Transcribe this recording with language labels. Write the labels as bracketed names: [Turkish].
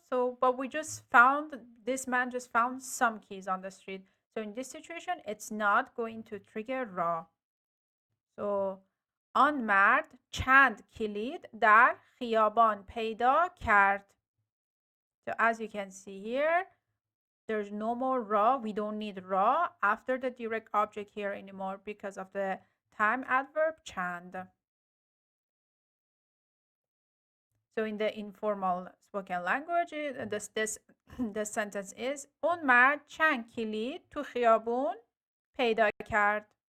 [English] So, but we just found, this man just found some keys on the street. So in this situation, it's not going to trigger raw. [Persian] So آن مرد چند کلید در خیابان پیدا کرد. [English] So as you can see here, there's no more raw. We don't need raw after the direct object here anymore because of the time adverb چند. So in the informal spoken language, this sentence is [Persian] اون مرد چند کلید تو خیابون پیدا کرد.